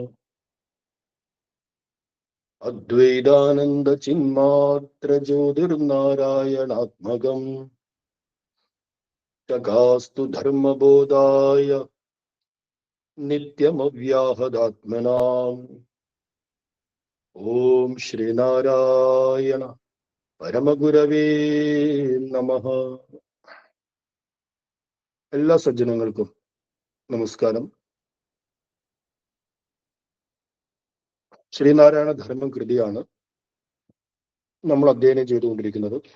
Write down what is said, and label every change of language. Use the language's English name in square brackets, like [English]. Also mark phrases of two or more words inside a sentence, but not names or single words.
[Sanskrit] अद्वैतानंद चिन्मात्र ज्योतिर्नारायणात्मकम् तकास्तु धर्मबोधाय नित्यमव्याहदात्मनाम्। ओम श्रीनारायण പരമഗുരവേ നമഃ. [Malayalam] എല്ലാ സജ്ജനങ്ങൾക്കും നമസ്കാരം. ശ്രീനാരായണ ധർമ്മം കൃതിയാണ് നമ്മൾ അധ്യയനം ചെയ്തുകൊണ്ടിരിക്കുന്നത്.